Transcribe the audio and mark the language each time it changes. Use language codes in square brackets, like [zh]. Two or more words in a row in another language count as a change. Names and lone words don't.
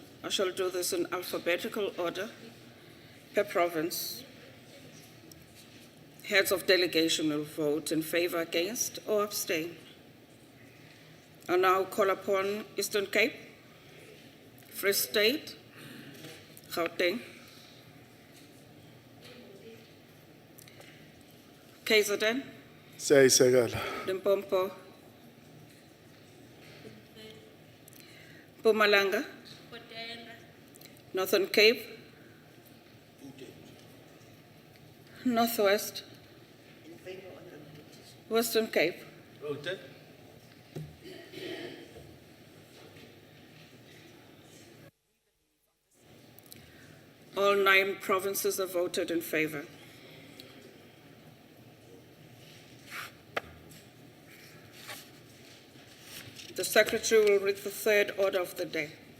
[en] I shall do this in alphabetical order per province. Heads of delegation will vote in favor, against, or abstain. I now call upon Eastern Cape, Free State, Gauteng, KZN, Siyayisekela. Limpopo, Mpumalanga, Northern Cape, Northwest, Western Cape, Voted. all 9 provinces have voted in favor. The Secretary will read the third order of the day.